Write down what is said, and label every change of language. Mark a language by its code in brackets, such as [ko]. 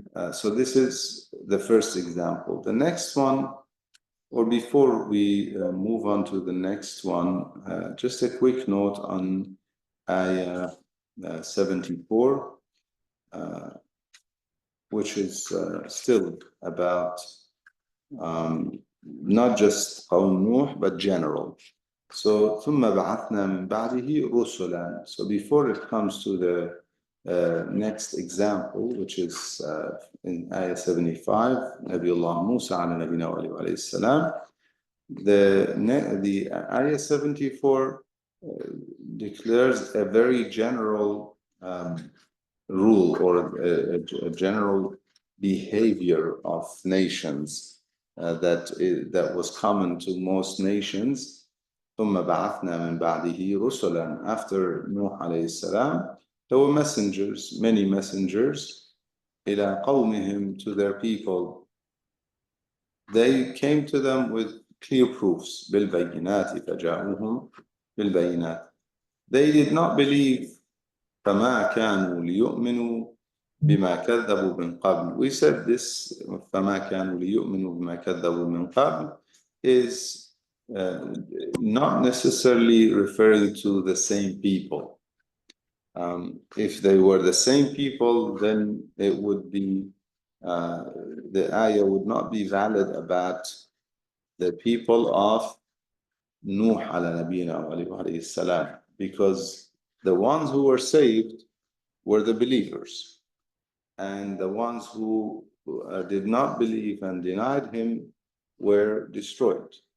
[en] So this is the first example. The next one, or before we move on to the next one, just a quick note on Ayah 74, which is still about not just Qawm Nuh, but general. [ar] So ثُمَّ بَعَثْنَا مِن بَعْدِهِ رُسُلًا. [en] So before it comes to the next example, which is in Ayah 75, Nabiullah Musa ala nabina wa alayhi salam, the Ayah 74 declares a very general rule or a general behavior of nations that was common to most nations. [ar] ثم بعثنا من بعده رسلا. [en] After Nuh alayhi salam, there were messengers, many messengers, [ar] إلى قومهم, [en] to their people. They came to them with clear proofs. [ar] بالبينات فجاءوهم بالبينات. [en] They did not believe. [ar] فما كانوا ليؤمنوا بما كذبوا من قبل. [en] We said this, [ar] فما كانوا ليؤمنوا بما كذبوا من قبل, [en] is not necessarily referring to the same people. If they were the same people, then it would be, the ayah would not be valid about the people of Nuh ala nabina alayhi salam, because the ones who were saved were the believers, and the ones who did not believe and denied him were destroyed.